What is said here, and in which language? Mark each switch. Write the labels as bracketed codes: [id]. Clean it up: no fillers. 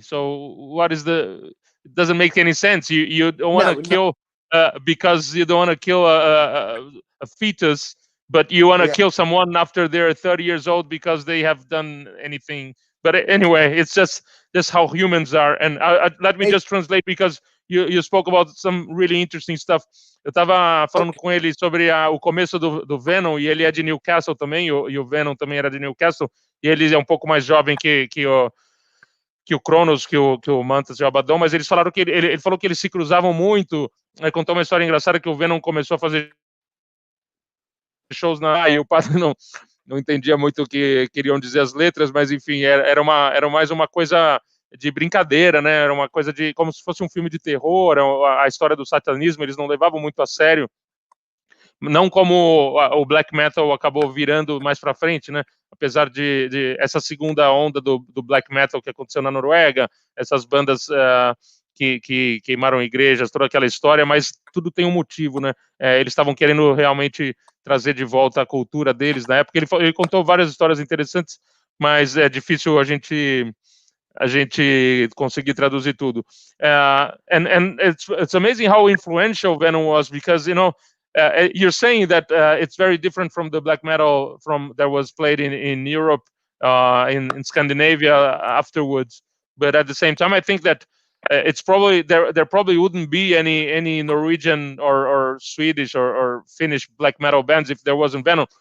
[en] So what is it doesn't make any sense. You don't want to kill because you don't want to kill a fetus, but you want to kill someone after they're 30 years old because they have done anything. But anyway, it's just how humans are. And let me just translate, because you spoke about some really interesting stuff. [pt] Eu estava falando com ele sobre o começo do Venom, e ele é de Newcastle também, e o Venom também era de Newcastle, e ele é um pouco mais jovem que o Cronos, que o Mantas e o Abaddon, mas eles falaram que ele falou que eles se cruzavam muito. Ele contou uma história engraçada, que o Venom começou a fazer shows e o padre não entendia muito o que queriam dizer as letras, mas enfim, era mais uma coisa de brincadeira, né? Era uma coisa de como se fosse um filme de terror. A história do satanismo eles não levavam muito a sério, não como o black metal acabou virando mais para frente, né? Apesar de essa segunda onda do black metal que aconteceu na Noruega, essas bandas que queimaram igrejas, toda aquela história, mas tudo tem um motivo, né? Eles estavam querendo realmente trazer de volta a cultura deles na época. Ele contou várias histórias interessantes, mas é difícil a gente conseguir traduzir tudo. [en] And it's amazing how influential Venom was, because you're saying that it's very different from the black metal that was played in Europe, in Scandinavia afterwards. But at the same time, I think that it's probably there probably wouldn't be any Norwegian or Swedish or Finnish black metal bands if there wasn't Venom.